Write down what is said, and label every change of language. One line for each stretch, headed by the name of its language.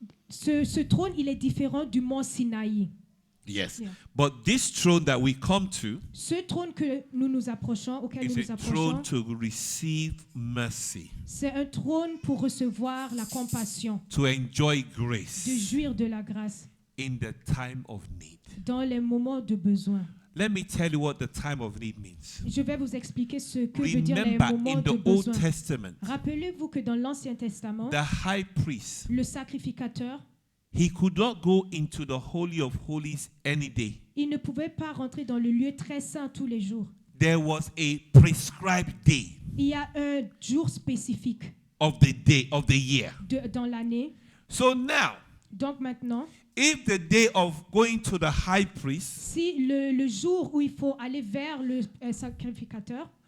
French: Ce trône, il est différent du mont Sinaï.
English: yes, Yeah. but this throne that we come to
French: Ce trône que nous nous approchons, auquel nous
English: is
French: nous
English: a throne
French: approchons,
English: to receive mercy,
French: c'est un trône pour recevoir la compassion,
English: to enjoy
French: de
English: grace
French: jouir de la grâce
English: in the time of need.
French: dans les moments de besoin.
English: Let me tell you what the time of need means.
French: Je vais vous expliquer ce que veut dire les
English: Remember,
French: moments
English: in
French: de
English: the Old
French: besoin.
English: Testament,
French: Rappelez-vous que dans l'Ancien Testament,
English: the high priest,
French: le sacrificateur,
English: he could not go into the Holy of Holies any day.
French: il ne pouvait pas rentrer dans le lieu très saint tous les jours.
English: There was a prescribed day
French: Il y a un jour spécifique
English: of the year.
French: dans l'année.
English: So now,
French: Donc maintenant,
English: if the day of going to the high priest
French: si le jour où il faut aller vers le sacrificateur,